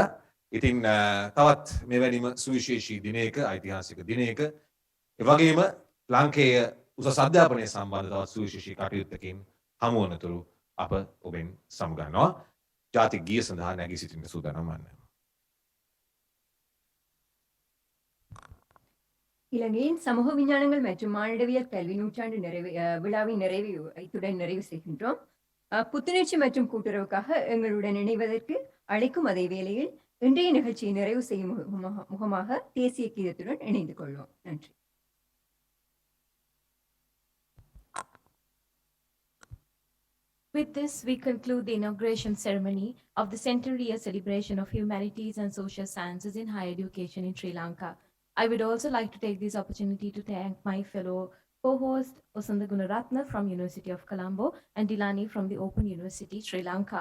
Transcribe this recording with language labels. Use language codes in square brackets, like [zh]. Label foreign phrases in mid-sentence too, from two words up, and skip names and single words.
[si] ඉතින් තවත් මෙවැනිම සුවිශේෂී දිනයක, ඓතිහාසික දිනයක, ඒ වගේම ලාංකේය උසස් අධ්‍යාපනය සම්බන්ධ තවත් සුවිශේෂී කටයුත්තකින් හමු වනතුරු අප ඔබෙන් සමුගන්නවා. ජාතික ගීය සඳහා නැගී සිටින්න සූදානම් වන්න. [ta] இலங்கையின் சமூக விஞ்ஞானங்கள் மற்றும் மானிடவியல் கல்வி நூற்றாண்டு விழாவின் இத்துடன் நிறைவு செய்கின்றோம். புத்துணர்ச்சி மற்றும் கூட்டுறவுக்காக எங்களுடன் இணைவதற்கு அழைக்கும் அதே வேளையில் இன்றைய நிகழ்ச்சியை நிறைவு செய்யும் முகமாக தேசிய கீதத்துடன் இணைந்து கொள்வோம். நன்றி. [en] With this, we conclude the inauguration ceremony of the centenary year celebration of humanities and social sciences in higher education in Sri Lanka. I would also like to take this opportunity to thank my fellow co-host Osanda Gunaratna from University of Colombo and Dilani from the Open University, Sri Lanka.